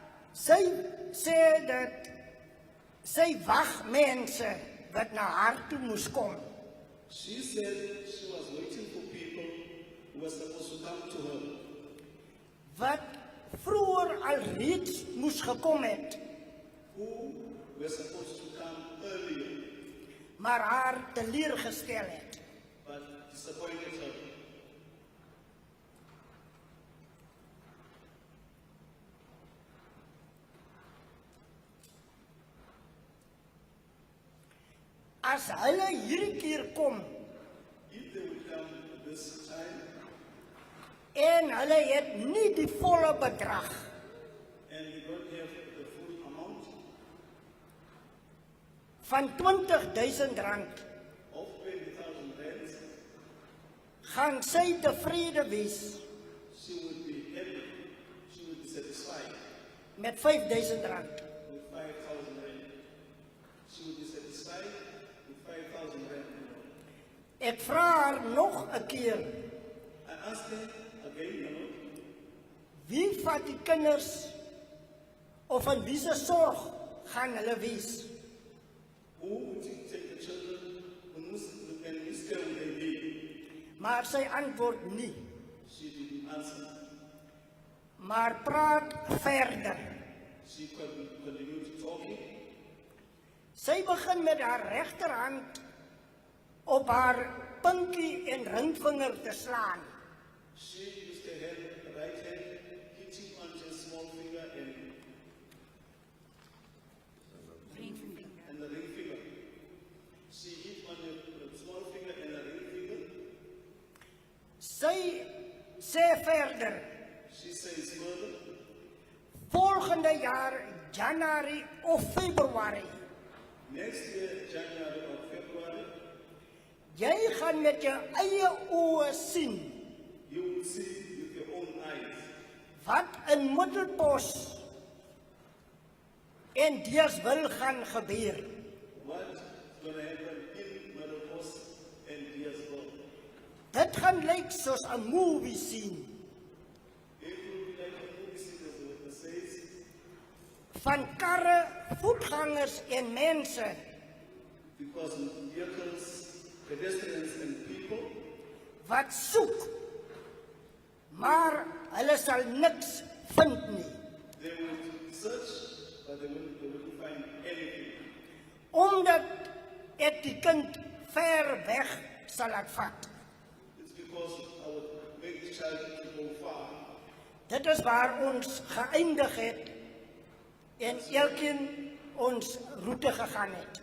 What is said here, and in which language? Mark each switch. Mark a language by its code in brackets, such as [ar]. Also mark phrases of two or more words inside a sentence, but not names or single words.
[af] Sy sê dat sy wag mense wat na haar toe moes kom. [en] She said she was waiting for people who were supposed to come to her, [af] Wat vroeër alreeds moes gekom het, [en] who were supposed to come earlier, [af] maar haar teleurgestel het. [en] but disappointed her. [af] As hulle hierdie keer kom [en] If they would come this time [af] en hulle het nie die volle bedrag [en] and they don't have the full amount [af] van R20,000, [en] of 20,000 rands, [af] gaan sy tevrede wees [en] she would be happy, she would be satisfied [af] met R5,000. [en] with 5,000 rand. She would be satisfied with 5,000 rand. [af] Ek vra haar nog 'n keer, [en] I asked her again, [af] wie vat die kinders of in wie se sorg gaan hulle wees? [en] who would take the children and whose care would they be? [af] Maar sy antwoord nie, [en] She didn't answer. [af] maar praat verder. [en] She continued talking. [af] Sy begin met haar regterhand op haar pinkie en ringvinger te slaan. [en] She used her hand, right hand, hitting on her small finger and the ring finger. She hit on her small finger and the ring finger. [af] Sy sê verder, [en] She says further, [af] volgende jaar Januarie of Februarie, [en] next year, January or February, [af] jy gaan met jou eie oë sien [en] you will see with your own eyes [af] wat in Middelbos en Deerswil gaan gebeur. [en] what's going to happen in Middelbos and Deersville. [af] Dit gaan lyk soos 'n [en] movie scene It will be like a movie scene, as it says, [af] van karre, voetgangers en mense [en] because vehicles, pedestrians and people, [af] wat soek, maar hulle sal niks vind nie, [en] they would search, but they wouldn't find anything. [af] omdat ek die kind ver weg sal laat vat. [en] It's because I would make the child to go far. [af] Dit is waar ons geëindig het en elkeen ons roete gegaan het.